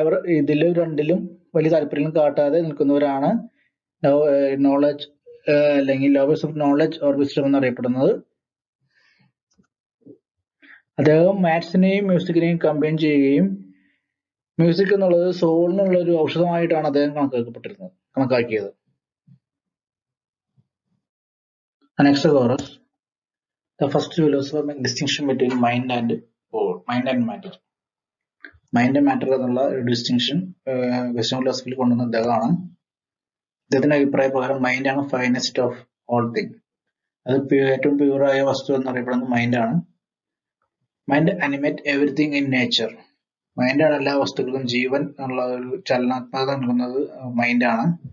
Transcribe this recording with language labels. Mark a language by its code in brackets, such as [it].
[ml] അവർ ഇതിൽ രണ്ടിലും വലിയ താല്പര്യം കാട്ടാതെ നിൽക്കുന്നവരാണ് നോളജ് അല്ലെങ്കിൽ [en] lovers of knowledge or wisdom [ml] എന്നറിയപ്പെടുന്നത്. അദ്ദേഹം മാത്സിനെയും മ്യൂസിക്കിനെയും കമ്പൈൻ ചെയ്യുകയും മ്യൂസിക് എന്നുള്ളത് സോളിനുള്ള ഒരു ഔഷധമായിട്ടാണ് അദ്ദേഹം കണക്കാക്കിയത്. [en] Anaxagoras, the first philosopher, make distinction between mind and matter. [ml] Mind and matter എന്നുള്ള ഒരു ഡിസ്റ്റിങ്ഷൻ വെസ്റ്റേൺ ഫിലോസഫിയിൽ കൊണ്ടുവന്ന അദ്ദേഹമാണ്. അദ്ദേഹത്തിന്റെ അഭിപ്രായ പ്രകാരം മൈൻഡാണ് [en] Finest of all thing. [ml] അത് ഏറ്റവും പ്യൂറായ വസ്തു എന്നറിയപ്പെടുന്നത് മൈൻഡാണ്. [en] Mind animate everything in nature. [ml] മൈൻഡാണ് എല്ലാ വസ്തുക്കൾക്കും ജീവൻ എന്നുള്ള ഒരു ചലനാത്മകത നൽകുന്നത് മൈൻഡാണ്.